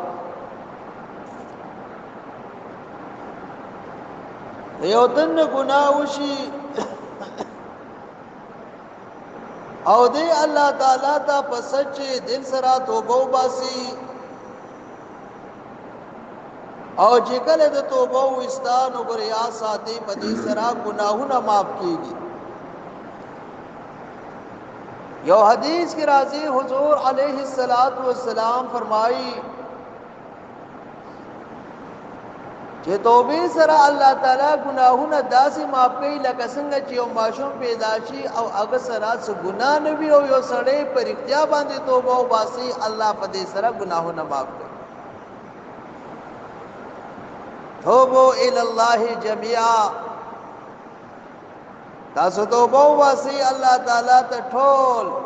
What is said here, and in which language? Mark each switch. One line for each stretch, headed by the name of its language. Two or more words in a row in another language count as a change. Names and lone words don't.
Pashto: یو تن گناه وشي او دې الله تعالی ته په سچ دل سره توبه وباسي او چې کله د توبه وستانو ګریا ساتي په دې سره گناهونه معاف کیږي یو حدیث کی راضی حضور
Arabic: علیہ الصلوۃ والسلام
Pashto: فرمائی چې توبې سره الله تعالی ګناهونه داسې معاف کوي لکه څنګه چې یو ماشوم پیدا شي او هغه سره څه ګناه نه وي او یو سړی په رښتیا باندې توبه وباسي الله په دې سره ګناهونه معاف کوي
Arabic: توبو الی الله جميعا
Pashto: تاسو توبه وباسي الله تعالی ته ټول